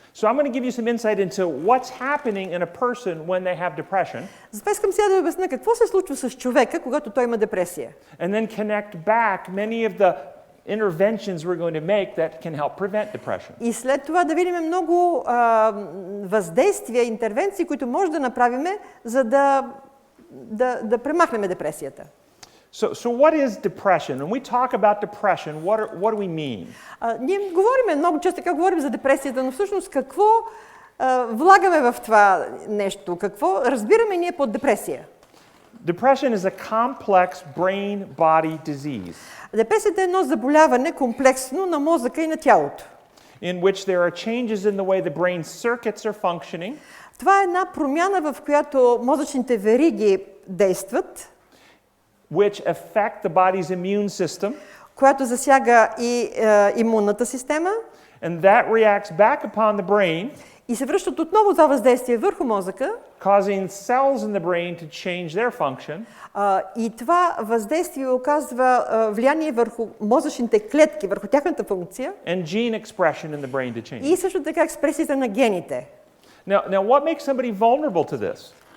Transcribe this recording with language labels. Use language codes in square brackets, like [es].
[en] So I'm going to give you some insight into what's happening in a person when they have depression. [bg] Затова искам сега да ви обясня какво се случва с човека, когато той има депресия. [en] And then connect back many of the interventions we're going to make that can help prevent depression. [bg] И след това да видим много въздействия, интервенции, които може да направим, за да премахнем депресията. [en] So what is depression? When we talk about depression, what do we mean? [bg] Ние говорим много често така говорим за депресията, но всъщност какво влагаме в това нещо? Какво разбираме ние под депресия? [en] Depression is a complex brain-body disease. [bg] Депресията е едно заболяване комплексно на мозъка и на тялото. [en] In which there are changes in the way the brain circuits are functioning. [bg] Това е една промяна, в която мозъчните вериги действат, [en] which affect the body's immune system, [bg] която засяга и имунната система, [en] And that reacts back upon the brain, [bg] и се връщат отново това въздействие върху мозъка, [en] causing cells in the brain to change their function. [bg] И това въздействие оказва влияние върху мозъчните клетки, върху тяхната функция. [en] And gene expression in the brain to change. [bg] И също така експресията на гените. [en] Now what makes somebody vulnerable to this?